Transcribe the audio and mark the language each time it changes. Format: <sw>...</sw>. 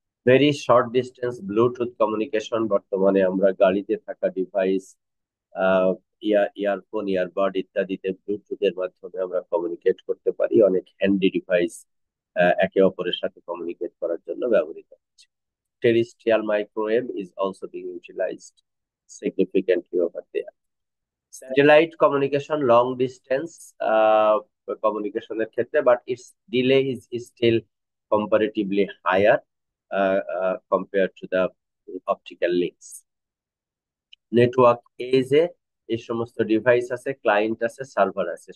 <bn>Very short distance Bluetooth communication, বর্তমানে আমরা গাড়িতে থাকা ডিভাইস, ইয়ারফোন, ইয়ারবাড ইত্যাদিতে ব্লুটুথের মাধ্যমে আমরা কমিউনিকেট করতে পারি। অনেক হ্যান্ডি ডিভাইস একে অপরের সাথে কমিউনিকেট করার জন্য ব্যবহৃত হচ্ছে।</bn> <en>Terrestrial microwave is also being utilized significantly over there. Satellite communication long distance</en> <bn>কমিউনিকেশনের ক্ষেত্রে,</bn> <en>But its delay is still comparatively higher compared to the optical links.</en> <bn>Network এজে এই সমস্ত ডিভাইস আছে, ক্লায়েন্ট আছে, সার্ভার আছে।</bn>